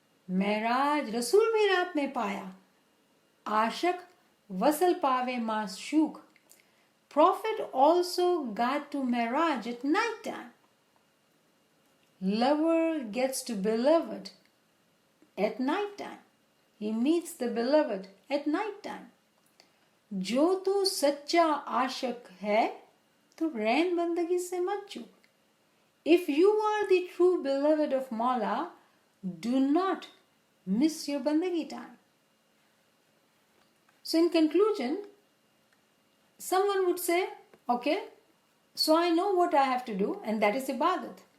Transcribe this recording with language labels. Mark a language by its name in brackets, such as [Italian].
[Hindi] Miraj Rasul bhi raat mein paya. Ashak wasal pave maashuk. [English] Prophet also got to Miraj at night time. Lover gets to beloved at night time. He meets the beloved at night time. [Hindi] जो तू सच्चा आशिक है तो रैन बंदगी से मत चूक. [English] If you are the true beloved of Mawla, do not miss your bandagi time. So in conclusion, someone would say, okay, so I know what I have to do, and that is ibadat.